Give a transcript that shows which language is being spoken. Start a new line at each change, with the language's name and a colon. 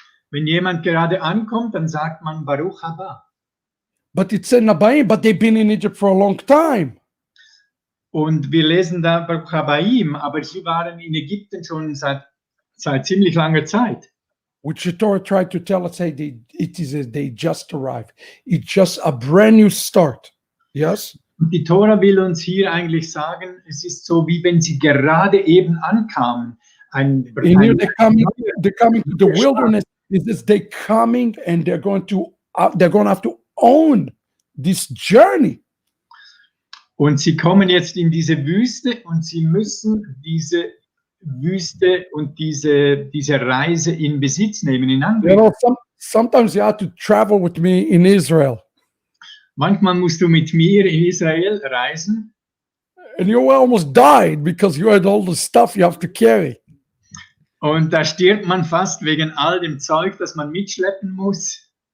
German: wenn jemand gerade ankommt, dann sagt man
Hebrew: Baruch haba.
English: But it's in Abaim, but they've been in Egypt for a long time.
German: Und wir lesen da
Hebrew: Baruch habaim,
German: aber sie waren in Ägypten schon seit ziemlich langer Zeit.
English: Which the Torah tried to tell us, hey, they just arrived. It's just a brand new start. Yes?
German: Und die Tora will uns hier eigentlich sagen, es ist so, wie wenn sie gerade eben ankamen.
English: They're coming to the wilderness. They're coming and they're going to have to own this journey.
German: Und sie kommen jetzt in diese Wüste und sie müssen diese Wüste und diese Reise in Besitz nehmen, in Angriff.
English: Sometimes you have to travel with me in Israel.
German: Manchmal musst du mit mir in Israel reisen.
English: And you almost died because you had all the stuff you have to carry.
German: Und da stirbt man fast wegen all dem Zeug, das man mitschleppen muss.